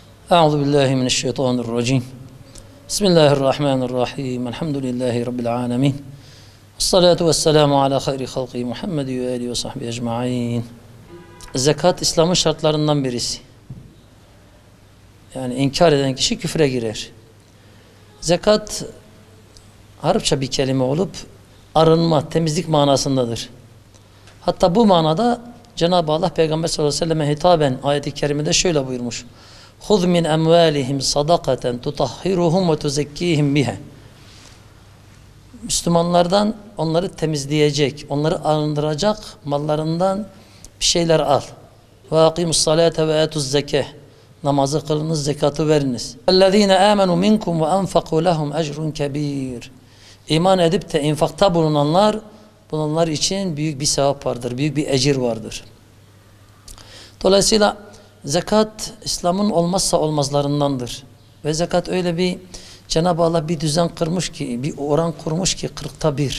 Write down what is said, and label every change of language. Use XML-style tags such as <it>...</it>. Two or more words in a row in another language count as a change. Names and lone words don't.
<ar>أعوذ بالله من الشيطان الرجيم. بسم الله الرحمن الرحيم. الحمد لله رب العالمين. الصلاة والسلام على خير خلق محمد وآله وصحبه أجمعين.</ar> <tr>Zekat İslam'ın şartlarından birisi. Yani inkar eden kişi küfre girer. Zekat Arapça bir kelime olup arınma, temizlik manasındadır. Hatta bu manada Cenab-ı Allah Peygamber</tr> <ar>صلى الله عليه وسلم</ar> <tr>hitaben ayet-i kerimede şöyle buyurmuş.</tr> <ar>خُذْ مِنْ أَمْوَالِهِمْ صَدَقَةً تُطَهِّرُهُمْ وَتُزَكِّيهِمْ بِهَا.</ar> <tr>Müslümanlardan onları temizleyecek, onları arındıracak mallarından bir şeyler al.</tr> <ar>وَاقِمُوا الصَّلَاةَ وَآتُوا الزَّكَاةَ.</ar> <tr>Namazı kılınız, zekatı veriniz.</tr> <ar>اَلَّذ۪ينَ آمَنُوا مِنْكُمْ وَاَنْفَقُوا لَهُمْ اَجْرٌ كَب۪يرٌ.</ar> <tr>İman edip de infakta bulunanlar, bunlar için büyük bir sevap vardır, büyük bir ecir vardır. Dolayısıyla zekat İslam'ın olmazsa olmazlarındandır. Ve zekat öyle bir Cenab-ı Allah bir düzen kırmış ki, bir oran kurmuş ki 40'ta 1.</tr>